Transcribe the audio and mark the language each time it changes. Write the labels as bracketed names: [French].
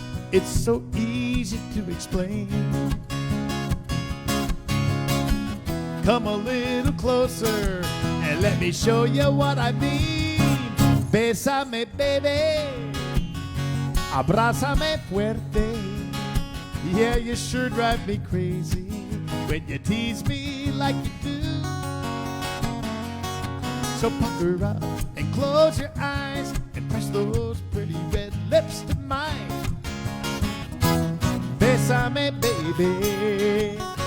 [English] It's so easy to explain. Come a little closer and let me show you what I mean. [Spanish] Bésame, baby, abrázame fuerte. [English] Yeah, you sure drive me crazy when you tease me like you do. So pucker up and close your eyes and press those pretty red lips to mine. Bésame, baby.